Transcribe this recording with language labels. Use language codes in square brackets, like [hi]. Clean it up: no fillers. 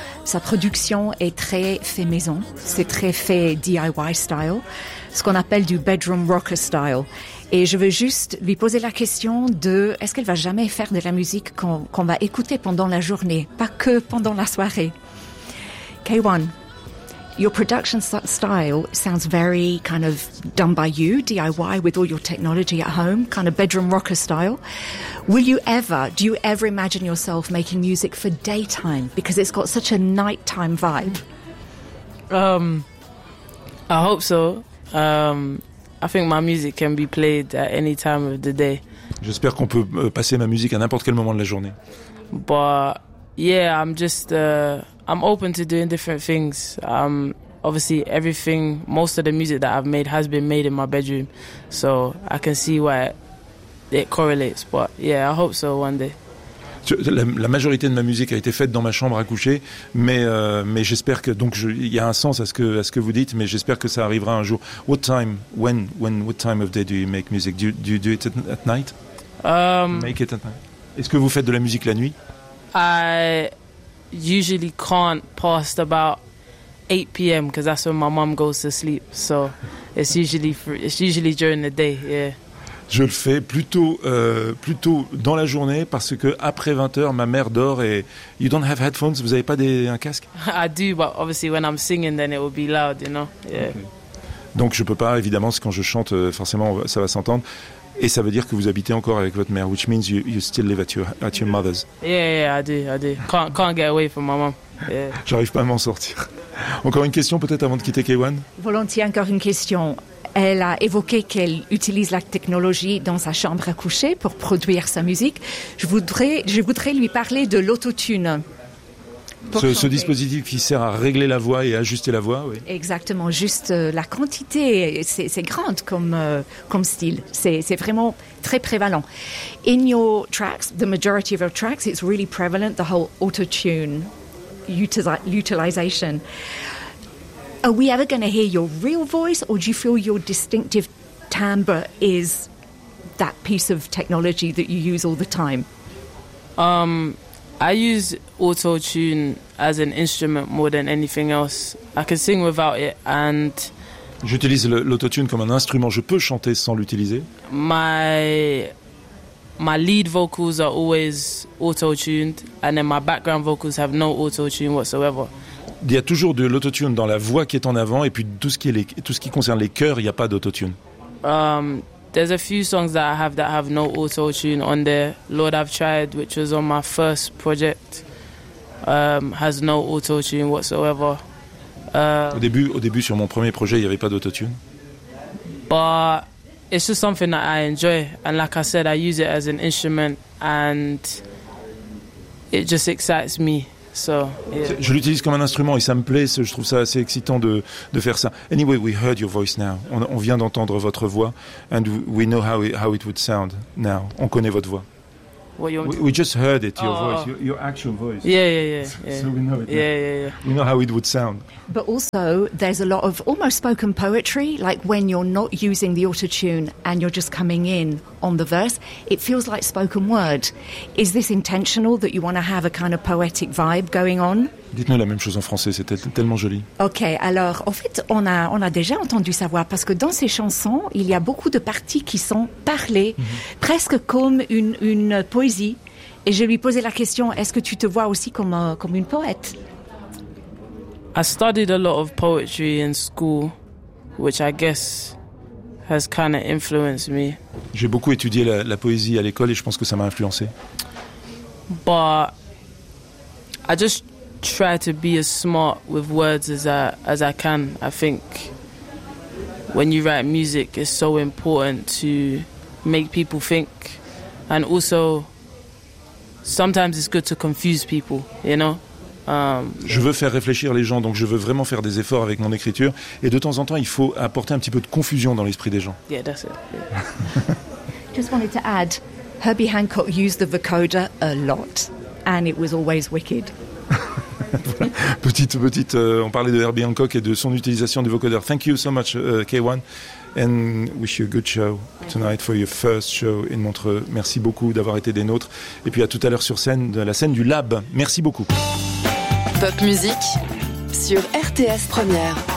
[fr] Sa production est très fait maison, c'est très fait DIY style, ce qu'on appelle du bedroom rocker style. Et je veux juste lui poser la question de, est-ce qu'elle va jamais faire de la musique qu'on va écouter pendant la journée, pas que pendant la soirée? [en] K1, your production style sounds very kind of done by you, DIY, with all your technology at home, kind of bedroom rocker style. Do you ever imagine yourself making music for daytime? Because it's got such a nighttime vibe. I hope so. I think my music can be played at any time of the day. [fr] J'espère qu'on peut passer ma musique à n'importe quel moment de la journée. [en] But yeah, I'm open to doing different things. Obviously, everything, most of the music that I've made has been made in my bedroom, so I can see why it correlates. But yeah, I hope so one day. [fr] La majorité de ma musique a été faite dans ma chambre à coucher, mais j'espère que, donc il y a un sens à ce que vous dites, mais j'espère que ça arrivera un jour. [en] What time of day do you make music? Do you do it at night? Make it at night. [fr] Est-ce que vous faites de la musique la nuit? [en] I usually can't past about 8 p.m. because that's when my mom goes to sleep. So it's usually during the day. Yeah. [fr] Je le fais plutôt dans la journée, parce que après 20h ma mère dort. Et [en] you don't have headphones, [fr] vous avez pas un casque? [en] I do, but obviously when I'm singing then it will be loud, you know. Yeah. Okay. [fr] Donc je peux pas, évidemment, quand je chante forcément ça va s'entendre. Et ça veut dire que vous habitez encore avec votre mère, [en] which means you still live at your mother's. Yeah, I do. Can't get away from my mom. Yeah. [fr] J'arrive pas à m'en sortir. Encore une question peut-être avant de quitter K1. Volontiers, encore une question. Elle a évoqué qu'elle utilise la technologie dans sa chambre à coucher pour produire sa musique. Je voudrais lui parler de l'autotune. Ce dispositif qui sert à régler la voix et ajuster la voix, oui. Exactement, juste la quantité, c'est grande comme style. C'est vraiment très prévalent. [en] In your tracks, the majority of your tracks, it's really prevalent, the whole autotune utilization. Are we ever going to hear your real voice, or do you feel your distinctive timbre is that piece of technology that you use all the time? I use autotune as an instrument more than anything else. I can sing without it, and [fr] j'utilise l'autotune comme un instrument. Je peux chanter sans l'utiliser. [en] My lead vocals are always autotuned, and then my background vocals have no autotune whatsoever. [fr] Il y a toujours de l'autotune dans la voix qui est en avant, et puis tout ce qui concerne les chœurs, il n'y a pas d'autotune. [en] There's a few songs that have no autotune on there. Lord I've Tried, which was on my first project, has no autotune whatsoever. [fr] Au début, sur mon premier projet, il n'y avait pas d'autotune. [en] But it's just something that I enjoy, and like I said, I use it as an instrument, and it just excites me. So, yeah. [fr] Je l'utilise comme un instrument et ça me plaît, je trouve ça assez excitant de faire ça. [en] Anyway, we heard your voice now. [fr] On vient d'entendre votre voix, [en] and we know how it would sound now. [fr] On connaît votre voix. [en] We just heard it, your voice, your actual voice. Yeah. So we know it. Yeah. We know how it would sound. But also, there's a lot of almost spoken poetry, like when you're not using the autotune and you're just coming in on the verse, it feels like spoken word. Is this intentional, that you want to have a kind of poetic vibe going on? [fr] Dites-nous la même chose en français, c'est tellement joli. Ok, alors, en fait, on a déjà entendu sa voix, parce que dans ces chansons, il y a beaucoup de parties qui sont parlées, mm-hmm. presque comme une poésie. Et je lui posais la question, est-ce que tu te vois aussi comme une poète? [en] I studied a lot of poetry in school, which I guess has kind of influenced me. [fr] J'ai beaucoup étudié la poésie à l'école et je pense que ça m'a influencé. [en] But I just try to be as smart with words as I can. I think when you write music, it's so important to make people think, and also sometimes it's good to confuse people, you know. [fr] Je veux faire réfléchir les gens, donc je veux vraiment faire des efforts avec mon écriture, et de temps en temps il faut apporter un petit peu de confusion dans l'esprit des gens. [en] Yeah, that's it. Yeah. Just wanted to add, Herbie Hancock used the vocoder a lot, and it was always wicked. [fr] Voilà. On parlait de Herbie Hancock et de son utilisation du vocoder. [en] Thank you so much, [fr] K1. [en] And wish you a good show tonight for your first show in Montreux. [fr] Merci beaucoup d'avoir été des nôtres. Et puis à tout à l'heure sur scène, de la scène du Lab. Merci beaucoup. Pop musique sur RTS Première.